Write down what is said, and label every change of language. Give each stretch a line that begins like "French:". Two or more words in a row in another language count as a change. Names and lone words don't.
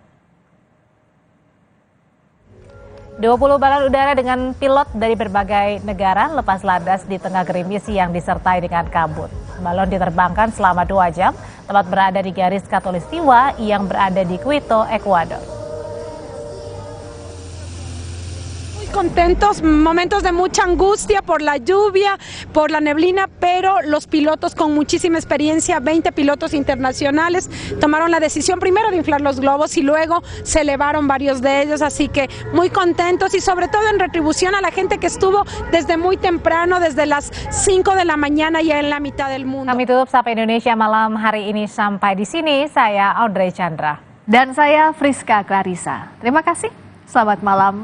Indonesian: 20 balon udara dengan pilot dari berbagai negara lepas landas di tengah gerimis yang disertai dengan kabut. Balon diterbangkan selama 2 jam, tepat berada di garis khatulistiwa yang berada di Quito, Ekuador.
Spanish: Contentos, momentos de mucha angustia por la lluvia, por la neblina, pero los pilotos con muchísima experiencia, 20 pilotos internacionales, tomaron la decisión primero de inflar los globos y luego se elevaron varios de ellos, así que muy contentos y sobre todo en retribución a la gente que estuvo desde muy temprano, desde las 5 de la mañana ya en la mitad del mundo.
Indonesian: Kami tutup Sapa Indonesia malam hari ini sampai di sini. Saya Audrey Chandra. Dan saya Friska Clarissa. Terima kasih, selamat malam.